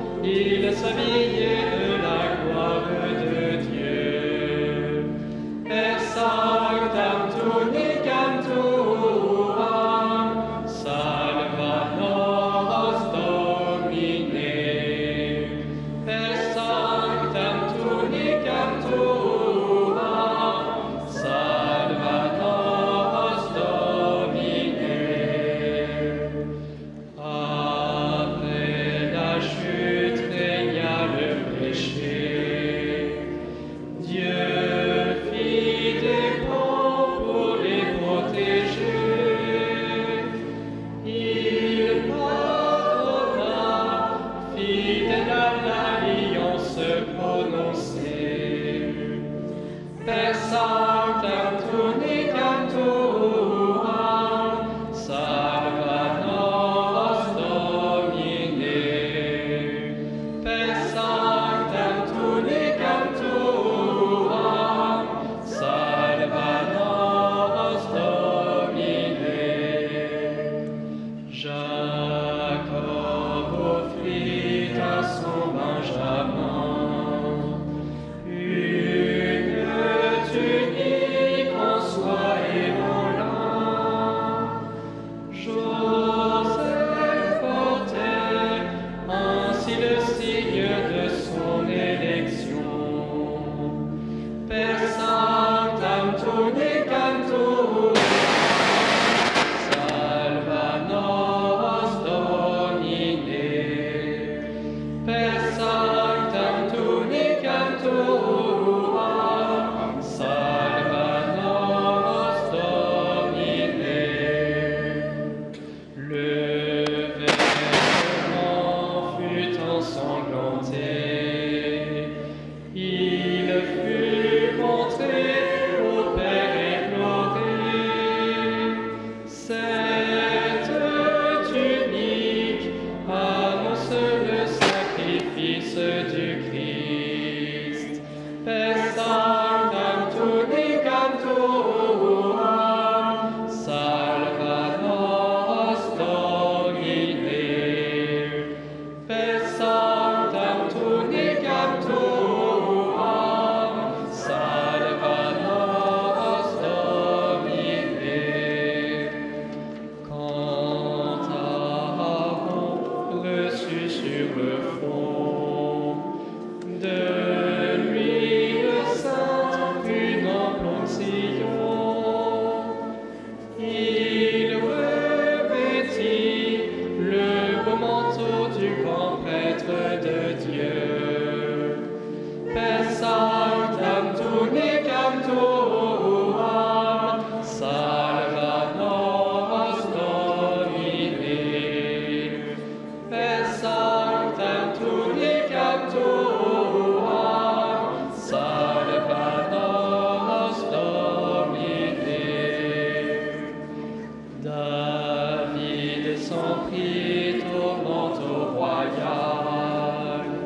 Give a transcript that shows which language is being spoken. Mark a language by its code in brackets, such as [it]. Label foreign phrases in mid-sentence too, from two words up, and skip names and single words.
[fr] il s'habillait de la gloire de Dieu. [la] Per sanctam tunicam tuam, salva nos Domine. Per sanctam tunicam tuam, salva nos Domine. [fr] Après la chute régna le péché. Dieu fit des plans pour les protéger. Il pardonna, fidèle à l'alliance prononcée. [la] Per sanctam tunicam tuam, salva nos Domine. Per sanctam tunicam tuam, salva nos Domine. [fr] Jacob offrit à son Benjamin une tunique en soie et en lin. Joseph portait ainsi le signe de son élection. [la] Per sanctam tunicam tuam, salva nos Domine. Per sanctam tunicam tuam, salva nos Domine. [fr] Le vêtement fut ensanglanté, il fut montré au Père éploré. Cette tunique annonce le sacrifice du Christ. [la] Per sanctam tunicam tuam, salva nos Domine. Per sanctam tunicam tuam, salva nos Domine. [fr] Quand Aaron reçut sur le front de l'huile sainte une ample onction, il revêtit le beau manteau du grand prêtre de Dieu. [la] Per sanctam tunicam tuam, salva nos Domine. Per sanctam tunicam tuam, salva nos Domine. [fr] David s'en prit au manteau royal